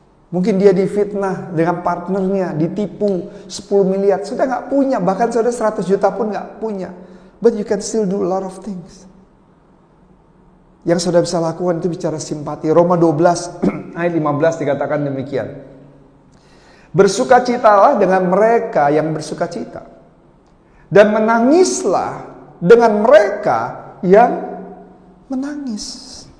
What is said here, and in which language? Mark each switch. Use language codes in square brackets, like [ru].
[id] Mungkin dia difitnah dengan partnernya, ditipu 10 miliar. Saudara gak punya, bahkan saudara 100 juta pun gak punya. [en] But you can still do a lot of things. [id] Yang saudara bisa lakukan itu bicara simpati. Roma 12 ayat 15 dikatakan demikian. Bersukacitalah dengan mereka yang bersukacita, dan menangislah dengan mereka yang menangis.